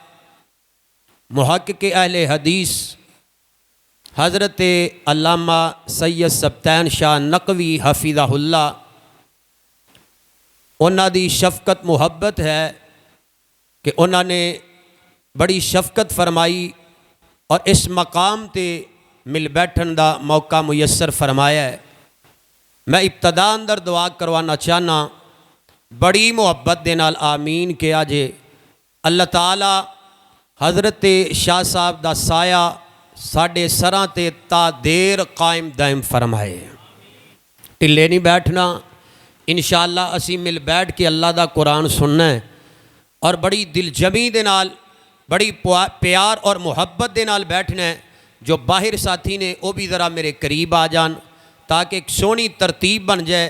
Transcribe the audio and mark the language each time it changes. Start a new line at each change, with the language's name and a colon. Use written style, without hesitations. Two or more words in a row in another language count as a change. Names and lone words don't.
Punjabi: محقق اہل حدیث حضرت علامہ سید سبطین شاہ نقوی حفظہ اللہ، انہاں دی شفقت محبت ہے کہ انہاں نے بڑی شفقت فرمائی اور اس مقام تے مل بیٹھن دا موقع میسر فرمایا ہے۔ میں ابتدا اندر دعا کروانا چاہنا، بڑی محبت دے نال آمین کہ آجے اللہ تعالی حضرت شاہ صاحب دا سایہ ساڑھے سراں تے تا دیر قائم دائم فرمائے۔ ٹلے نہیں بیٹھنا، انشاءاللہ اسی مل بیٹھ کے اللہ دا قرآن سننا ہے، اور بڑی دل جمی دے نال، بڑی پیار اور محبت دے نال بیٹھنا ہے۔ جو باہر ساتھی نے وہ بھی ذرا میرے قریب آ جان تاکہ ایک سونی ترتیب بن جائے۔